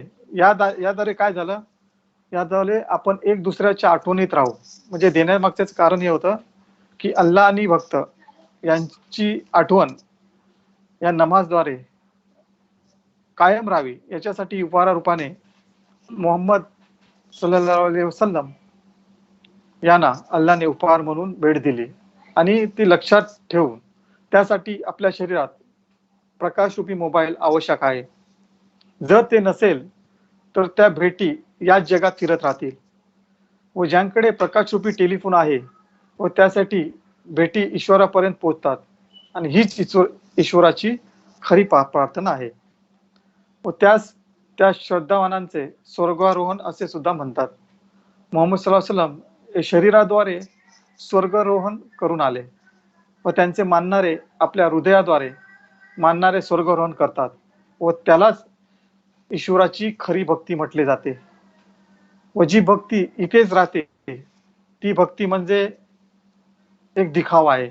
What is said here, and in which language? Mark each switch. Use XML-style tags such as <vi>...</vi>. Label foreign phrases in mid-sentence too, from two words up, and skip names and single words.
<mr>याद्वारे काय झालं? याद्वारे आपण एक दुसऱ्याच्या आठवणीत राहू. म्हणजे देण्यामागचंच कारण हे होतं की अल्लाह आणि भक्त यांची आठवण या नमाजद्वारे कायम राहावी, याच्यासाठी उपहारारूपाने मोहम्मद</mr> <ar>صلى الله عليه وسلم</ar> <mr>यांना अल्लाहने उपहार म्हणून भेट दिली. आणि ती लक्षात ठेवून त्यासाठी आपल्या शरीरात प्रकाशरूपी मोबाईल आवश्यक आहे. जर ते नसेल तर त्या भेटी याच जगात फिरत राहतील. व ज्यांकडे प्रकाशरूपी टेलिफोन आहे व त्यासाठी भेटी ईश्वरापर्यंत पोहोचतात. आणि हीच ईश्वराची खरी प्रार्थना आहे. व त्या श्रद्धावानांचे स्वर्गारोहण असे सुद्धा म्हणतात. मोहम्मद</mr> <ar>صلى الله عليه وسلم</ar> <mr>हे शरीराद्वारे स्वर्गारोहण करून आले व त्यांचे मानणारे आपल्या हृदयाद्वारे मानणारे स्वर्गारोहण करतात व त्यालाच ईश्वराची खरी भक्ती म्हटले जाते. व जी भक्ती इथेच राहते ती भक्ती म्हणजे एक दिखावा आहे.</mr>